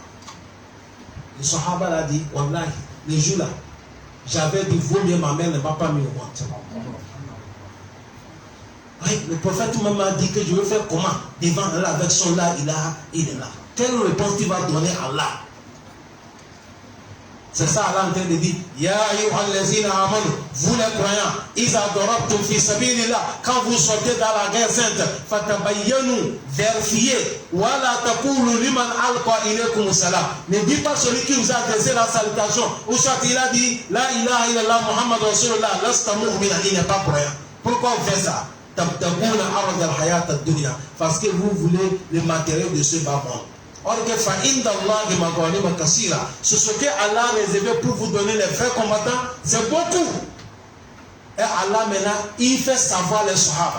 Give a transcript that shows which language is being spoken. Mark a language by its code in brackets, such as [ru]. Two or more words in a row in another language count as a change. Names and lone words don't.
[fr] Le Sahaba l'a dit, wallahi, les jours là, j'avais dit, vaut mieux ma mère ne m'a pas mis au ventre. Oui, le prophète même a dit que je veux faire comment devant Allah avec son là, il est là. Quelle réponse tu vas donner à Allah? C'est ça Allah en train de dire. [ar] يا أيها الذين آمنوا, [fr] vous les croyants, [ar] إذا ضربتم في سبيل الله, [fr] quand vous sortez dans la guerre sainte, fatabayyanu, vérifiez, [ar] ولا تقولوا لمن ألقى إليكم السلام. [fr] Ne dites pas celui qui vous a adressé la salutation, ou soit il a dit [ar] لا إله إلا الله محمد رسول الله, لست مؤمنا, [fr] il n'est pas croyant. Pourquoi vous faites ça? Parce que vous voulez le matériel de ce bas monde. Or que ce que Allah a réservé pour vous donner les vrais combattants, c'est beaucoup. Et Allah maintenant, il fait savoir les Sahaba.